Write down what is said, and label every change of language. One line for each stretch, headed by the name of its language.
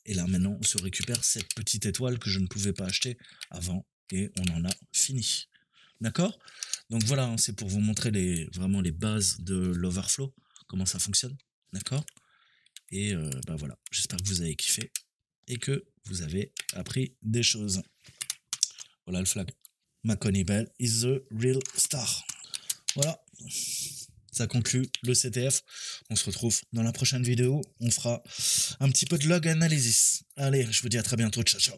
French: Et là maintenant on se récupère cette petite étoile que je ne pouvais pas acheter avant et on en a fini. D'accord? Donc voilà, hein, c'est pour vous montrer vraiment les bases de l'overflow, comment ça fonctionne. D'accord? Et bah voilà, j'espère que vous avez kiffé et que vous avez appris des choses. Voilà le flag.
English: Macony Bell is the real star.
French: Voilà, ça conclut le CTF. On se retrouve dans la prochaine vidéo. On fera un petit peu de log analysis. Allez, je vous dis à très bientôt. Ciao, ciao.